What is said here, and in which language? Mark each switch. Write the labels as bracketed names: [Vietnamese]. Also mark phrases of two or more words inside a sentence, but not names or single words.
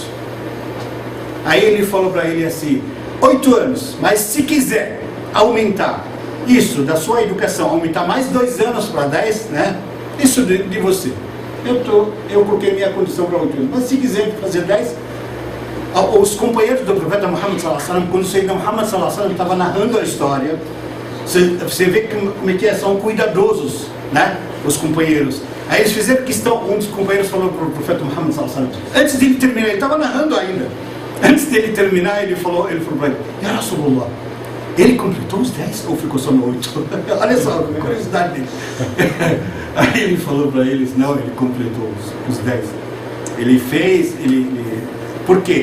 [Portuguese] Aí ele falou para ele assim: 8 anos, mas se quiser aumentar isso da sua educação, aumentar mais 2 anos para 10, né? Isso de você. Eu coloquei minha condição para 8 anos. Mas se quiser fazer 10, os companheiros do profeta Muhammad [Arabic] صلى الله عليه وسلم, [Portuguese] quando o Sayyidina Muhammad [Arabic] صلى الله عليه وسلم [Portuguese] estava narrando a história, você vê como é que são cuidadosos, né? Os companheiros. Aí eles fizeram questão, um dos companheiros falou para o profeta Muhammad [Arabic] صلى الله عليه وسلم, [Portuguese] antes dele terminar, ele estava narrando ainda. Antes dele terminar, ele falou para ele: [Arabic] يا رسول الله, [Portuguese] ele completou os 10 ou ficou só no 8? Olha só, a curiosidade dele. Aí ele falou para eles: não, ele completou os 10. Ele fez, por quê?